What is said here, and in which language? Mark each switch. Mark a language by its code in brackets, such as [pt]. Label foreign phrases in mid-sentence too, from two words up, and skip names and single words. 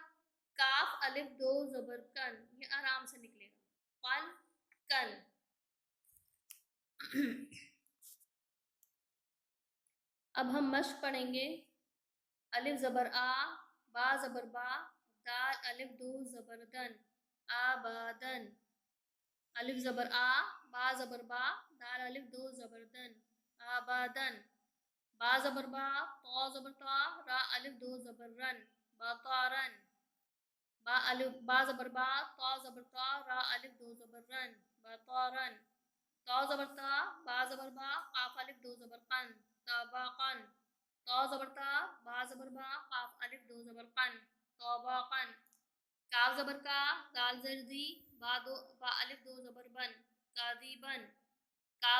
[ur] کاف الف دو زبر کن، یہ آرام سے نکلے گا، قن کن۔ اب ہم مشق پڑھیں گے۔ الف زبر آ، با زبر با، دال الف دو زبر دن، آبادن، الف زبر آ، با زبر با، دال الف دو زبر دن، آبادن، با زبر با، طا زبر طا، را الف دو زبر رن، باطارن، با زبر با، طا زبر طا، را الف دو زبر رن، باطارن، طا زبر طا، با زبر با، قاف الف دو زبر قن، طبقن، طا زبر طا، با زبر با، قاف الف دو زبر قن، طبقن، کاف زبر کا، دال زیر دی، با الف دو زبر بن، کاذبن، کاف